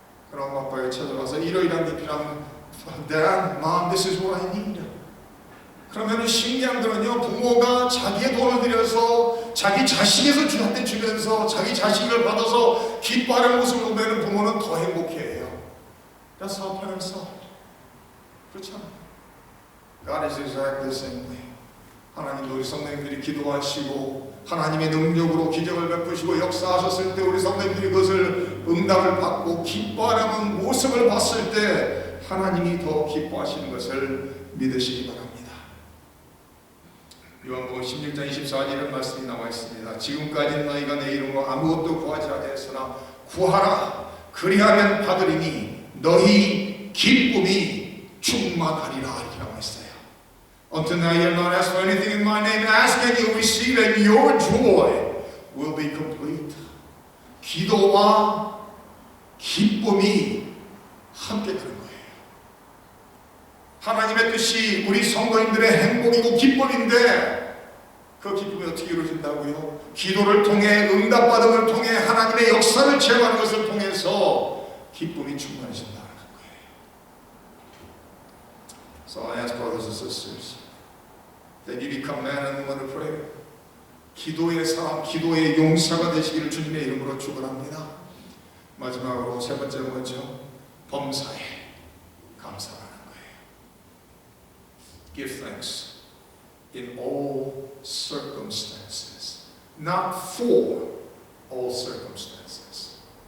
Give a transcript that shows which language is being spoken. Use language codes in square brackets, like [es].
[ko] 그럼 엄마 아빠에게 찾아와서 이러이러한 게 필요하면 [en] Dad, Mom, this is what I need. [ko] 그러면 신기한 거는요, 부모가 자기의 돈을 들여서 자기 자식에서 주한테 주면서 자기 자식을 받아서 기뻐하는 모습을 보면 부모는 더 행복해해요. [en] That's how parents are. [ko] 그렇잖아요. [en] God is exactly the same way. [ko] 하나님도 우리 성도님들이 기도하시고 하나님의 능력으로 기적을 베푸시고 역사하셨을 때 우리 성도님들이 그것을 응답을 받고 기뻐하는 모습을 봤을 때 하나님이 더 기뻐하시는 것을 믿으시기 바랍니다. 요한복음 16장 24절의 말씀이 나와 있습니다. 지금까지 너희가 내 이름으로 아무것도 구하지 아니하였으나 구하라 그리하면 받으리니 너희 기쁨이 충만하리라 이렇게 나와 있어요. [en] Until now you have not asked for anything in my name. Ask and you will receive and your joy will be complete. [ko] 기도와 기쁨이 함께 가는 거예요. 하나님의 뜻이 우리 성도님들의 행복이고 기쁨인데 그 기쁨이 어떻게 이루어진다고요? 기도를 통해 응답받음을 통해 하나님의 역사를 체험하는 것을 통해서 기쁨이 충만해진다는 거예요. [en] So I ask brothers and sisters that you become men and women of prayer. [ko] 기도의 사람, 기도의 용사가 되시기를 주님의 이름으로 축원합니다. 마지막으로 세 번째 뭐죠? 범사에 감사하는 거예요. [en] Give thanks in all circumstances, not for all circumstances.